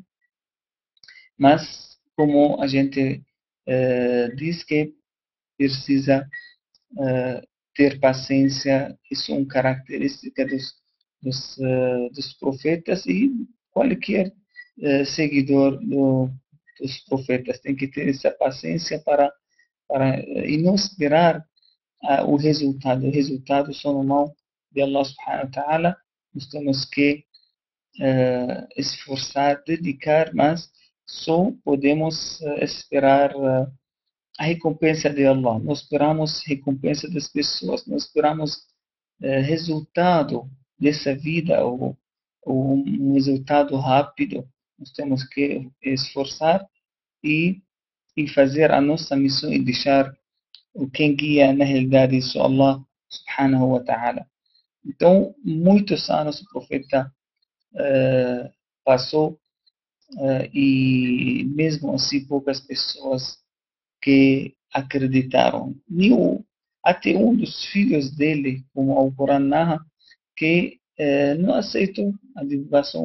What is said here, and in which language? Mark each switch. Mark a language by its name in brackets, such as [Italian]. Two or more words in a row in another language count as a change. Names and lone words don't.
[Portuguese] Mas, como a gente diz que precisa ter paciência, isso é uma característica dos profetas e qualquer seguidor dos profetas tem que ter essa paciência e não esperar o resultado. O resultado só na mão de [Arabic] الله سبحانه وتعالى. [Portuguese] Nós temos que esforçar, dedicar, mas só podemos esperar a recompensa de Allah. Não esperamos recompensa das pessoas, não esperamos resultado dessa vida ou um resultado rápido. Nós temos que esforçar e, e fazer a nossa missão e deixar o quem guia, na realidade, isso [Arabic] الله سبحانه وتعالى. [Portuguese] Então, muitos anos o profeta passou e mesmo assim poucas pessoas que acreditaram. Até um dos filhos dele, como o Corão narra, que não aceitou a divulgação.